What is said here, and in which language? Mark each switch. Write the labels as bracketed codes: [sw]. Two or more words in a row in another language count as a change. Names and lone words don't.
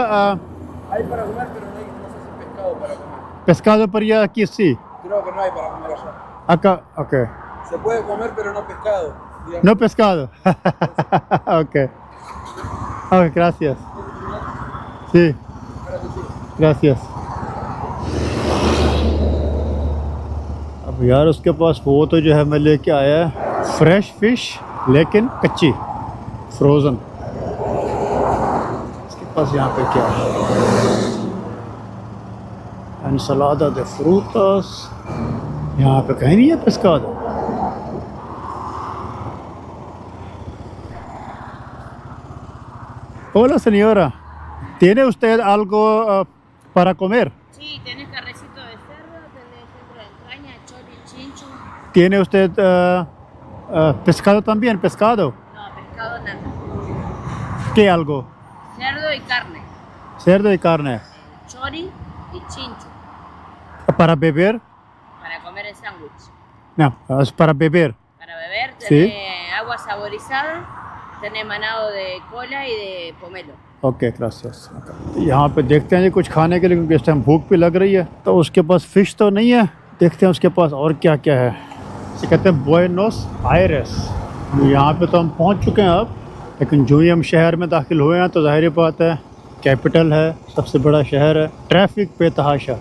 [es] Hay para comer, pero no se hace pescado para comer. pescado parilla aquí sí. Creo que no hay para comer allá. Acá, ok. Se puede comer, pero no pescado. Digamos. No pescado. Ok. Ok, gracias. Sí, gracias. [hi] अब यार उसके पास वो तो जो है मैं लेके आया है [en] fresh fish, [hi] लेकिन कच्ची, फ्रोज़न। इसके पास यहाँ पे क्या है? [es] ensalada de frutas। [hi] यहाँ पे कहीं नहीं है pescado। [es] Hola señora, ¿tiene usted algo para comer? Sí, tienes carrecito de cerdo, tenés centro de entraña, chori, chincho. ¿Tiene usted pescado también? ¿Pescado? No, pescado nada. ¿Qué algo? Cerdo y carne. Cerdo y carne. Chori y chincho. ¿Para beber? Para comer el sándwich. No, es para beber. Para beber Sí. tenés agua saborizada, tenés manado de cola y de pomelo. ok gracias. [hi] यहाँ पे देखते हैं जी कुछ खाने के लिए, क्योंकि इस टाइम भूख भी लग रही है। तो उसके पास फ़िश तो नहीं है, देखते हैं उसके पास और क्या क्या है। इसे कहते हैं बुएनोस आयरेस। यहाँ पे तो हम पहुँच चुके हैं अब, लेकिन जो ही हम शहर में दाखिल हुए हैं तो ज़ाहिर बात है कैपिटल है, सबसे बड़ा शहर है, ट्रैफिक बेतहाशा।